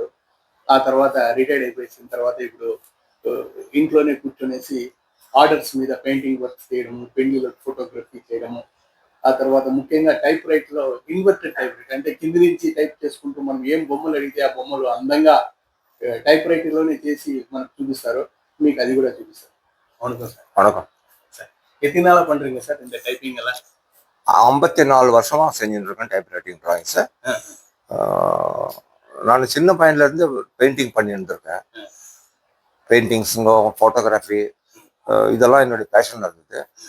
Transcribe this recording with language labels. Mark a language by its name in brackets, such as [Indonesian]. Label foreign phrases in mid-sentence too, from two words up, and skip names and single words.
[Telugu] ఆ తర్వాత రిటైర్డ్ అయిపోయిన తర్వాత ఇప్పుడు ఇంట్లోనే కూర్చొనేసి ఆర్డర్స్ మీద [English] painting work [Telugu] చేయడము, పెండ్యూలో ఫోటోగ్రఫీ చేయడము. ఆ తర్వాత ముఖ్యంగా [English] type write [Telugu] లో [English] inverted type write [Telugu] అంటే కింది నుంచి టైప్ చేసుకుంటూ మనం ఏం బొమ్మలు అడిగితే ఆ బొమ్మలు అందంగా [English] type writing [Telugu] లోనే చేసి మనకు చూపిస్తారు. మీకు అది కూడా చూపిస్తారు. [Tamil] வணக்கம் சார். வணக்கம் சார். எத்தனை நாளா பண்றீங்க சார் இந்த டைப்பிங் எல்லாம்? 54 வருஷமா செஞ்சுட்டு இருக்கேன் [English] type writing drawings. [Tamil] நான் சின்ன பையன்ல இருந்து பெயிண்டிங் பண்ணிட்டு இருக்கேன். பெயிண்டிங்ஸுங்க, ஃபோட்டோகிராஃபி இதெல்லாம் என்னுடைய பேஷன் இருந்தது.